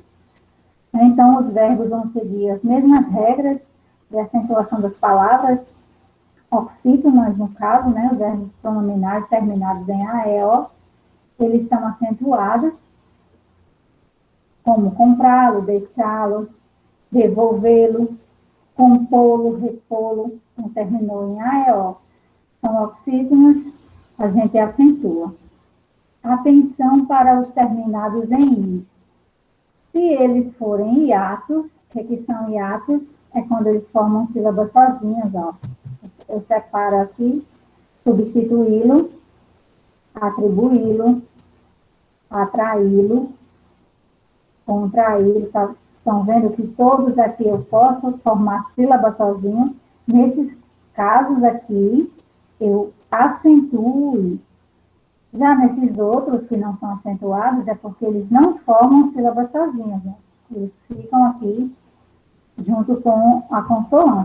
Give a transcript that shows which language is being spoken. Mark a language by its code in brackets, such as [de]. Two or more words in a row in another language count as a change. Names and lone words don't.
[pt] Então, os verbos vão seguir as mesmas regras de acentuação das palavras, oxítonas, no caso, né, os verbos pronominais terminados em AEO, eles são acentuados, como comprá-lo, deixá-lo, devolvê-lo, compô-lo, repô-lo, então terminou em AEO. São oxítonas, a gente acentua. Atenção para os terminados em I. Se eles forem hiatos, o que são hiatos? É quando eles formam sílabas sozinhas, ó. Eu separo aqui, substituí-lo, atribuí-lo, atraí-lo, contraí-lo. Estão vendo que todos aqui eu posso formar sílaba sozinho. Nesses casos aqui, eu acentuo. Já nesses outros que não são acentuados, é porque eles não formam sílabas sozinhos, né? Eles ficam aqui junto com a consoante.